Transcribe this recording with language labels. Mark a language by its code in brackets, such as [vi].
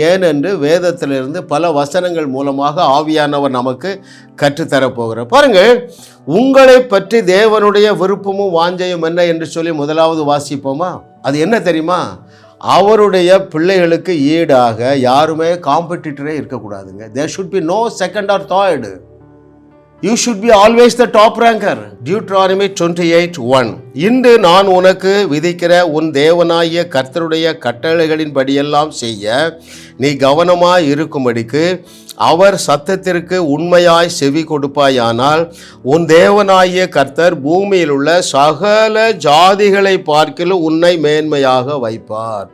[ta] ஏனென்று வேதத்திலிருந்து பல வசனங்கள் மூலமாக ஆவியானவர் நமக்கு கற்றுத்தரப்போகிறார். பாருங்கள், உங்களை பற்றி தேவனுடைய விருப்பமும் வாஞ்சையும் என்ன என்று சொல்லி முதலாவது வாசிப்போமா? அது என்ன தெரியுமா? அவருடைய பிள்ளைகளுக்கு ஈடாக யாருமே காம்படிட்டரே இருக்கக்கூடாதுங்க. [en] There should be no second or third. You should be always the top ranker. Deuteronomy 28:1. [ta] இன்று நான் உனக்கு விதிக்கிற உன் தேவனாகிய கர்த்தருடைய கட்டளைகளின் படியெல்லாம் செய்ய நீ கவனமாய் இருக்கும்படிக்கு அவர் சத்தத்திற்கு உண்மையாய் செவி கொடுப்பாயானால் உன் தேவனாகிய கர்த்தர் பூமியில் உள்ள சகல ஜாதிகளை பார்க்கிலும் உன்னை மேன்மையாக வைப்பார்.